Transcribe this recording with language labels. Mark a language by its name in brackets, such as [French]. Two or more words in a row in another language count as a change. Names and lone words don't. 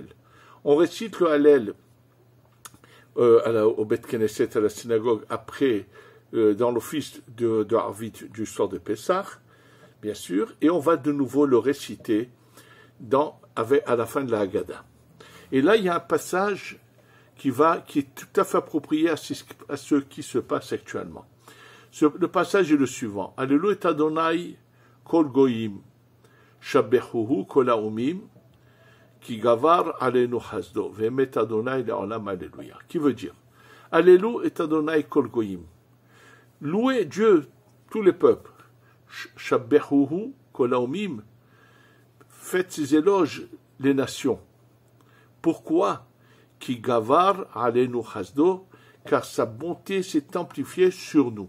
[French] On récite le Hallel au [Hebrew] בית כנסת, [French] à la synagogue, après, dans l'office de Harvit du soir de Pessah, bien sûr, et on va de nouveau le réciter à la fin de la Haggadah. Et là, il y a un passage qui est tout à fait approprié à ce qui se passe actuellement. Le passage est le suivant. [Hebrew] הללויה את ה' כל גוים, שבחוהו כל האמים, כי גבר עלינו חסדו, ואמת ה' לעולם הללויה. [French] Qui veut dire, [Hebrew] הללויה את ה' כל גוים. [French] Louez Dieu, tous les peuples. [Hebrew] שבחוהו כל האמים. [French] Faites ses éloges, les nations. Pourquoi? [Hebrew] כי גבר עלינו חסדו, [French] car sa bonté s'est amplifiée sur nous.